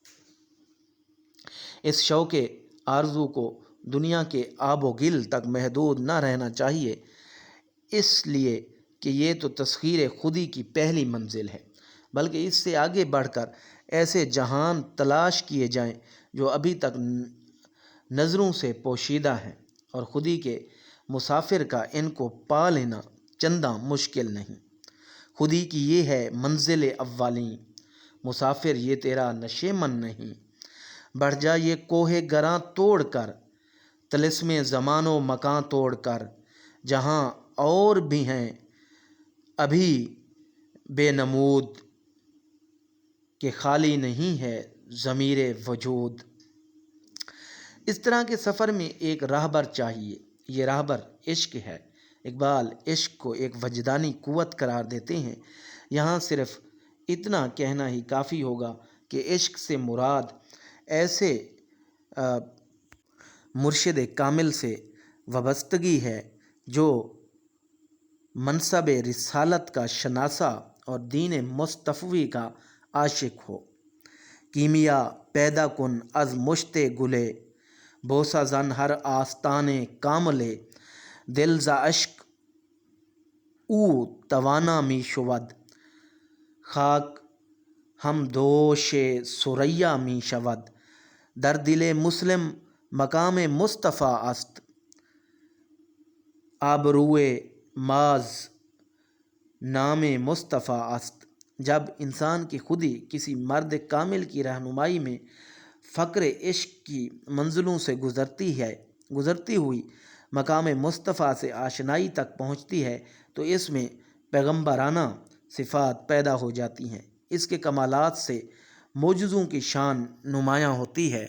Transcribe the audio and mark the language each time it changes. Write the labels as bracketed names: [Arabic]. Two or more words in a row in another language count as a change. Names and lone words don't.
[Urdu] اس شوق آرزو کو دنیا کے آب و گل تک محدود نہ رہنا چاہیے، اس لیے کہ یہ تو تسخیر خودی کی پہلی منزل ہے، بلکہ اس سے آگے بڑھ کر ایسے جہان تلاش کیے جائیں جو ابھی تک نظروں سے پوشیدہ ہیں، اور خودی کے مسافر کا ان کو پا لینا چنداں مشکل نہیں۔ خودی کی یہ ہے منزل اولیں، مسافر یہ تیرا نشیمن نہیں، بڑھ جا یہ کوہ گراں توڑ کر، طلسم زمان و مکان توڑ کر، جہاں اور بھی ہیں ابھی بے نمود کہ خالی نہیں ہے ضمیر وجود۔ اس طرح کے سفر میں ایک راہبر چاہیے، یہ راہبر عشق ہے۔ اقبال عشق کو ایک وجدانی قوت قرار دیتے ہیں۔ یہاں صرف اتنا کہنا ہی کافی ہوگا کہ عشق سے مراد ایسے مرشد کامل سے وابستگی ہے جو منصب رسالت کا شناسہ اور دین مصطفی کا عاشق ہو۔ [Persian] کیمیا پیدا کن از مشت گلے، بوسہ زن ہر آستانے کاملے، دل ز اشک او توانا می شود، خاک ہم دوش ثریا می شود، در دل مسلم مقام مصطفیٰ است، آبروئے ماز نام مصطفیٰ است۔ [Urdu] جب انسان کی خودی کسی مرد کامل کی رہنمائی میں فقر عشق کی منزلوں سے گزرتی ہوئی مقام مصطفیٰ سے آشنائی تک پہنچتی ہے تو اس میں پیغمبرانہ صفات پیدا ہو جاتی ہیں، اس کے کمالات سے معجزوں کی شان نمایاں ہوتی ہے۔